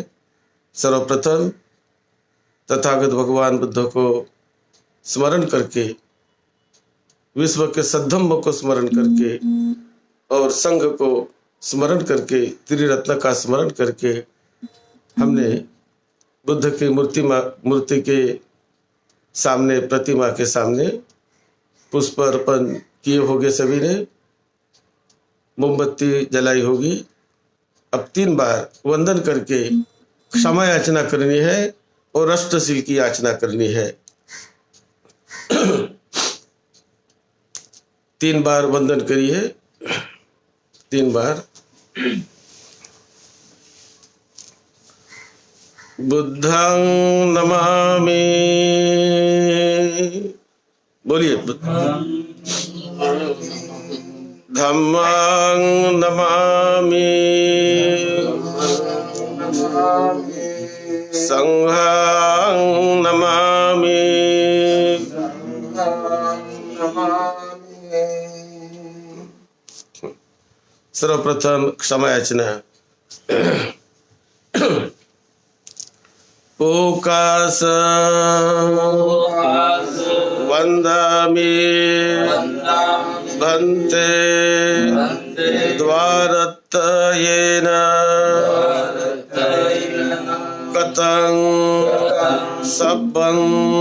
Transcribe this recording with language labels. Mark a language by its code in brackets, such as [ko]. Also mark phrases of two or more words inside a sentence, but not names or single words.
[hi] सर्वप्रथम तथागत भगवान बुद्ध को स्मरण करके, विश्व के सद्धम्म को स्मरण करके और संघ को स्मरण करके, त्रिरत्न का स्मरण करके हमने बुद्ध की मूर्ति के सामने, प्रतिमा के सामने पुष्प अर्पण किए होंगे, सभी ने मोमबत्ती जलाई होगी। अब 3 बार वंदन करके क्षमा याचना करनी है और अष्टशील की याचना करनी है। 3 बार वंदन करिए, 3 बार। [pi] बुद्धं नमामि, बोलिए। धम्मं नमामि, संघं नमामि, [hi] सर्वप्रथम क्षमा याचना। [pi] ओकास वंदामि भन्ते द्वारत्तयेन कतं सब्बं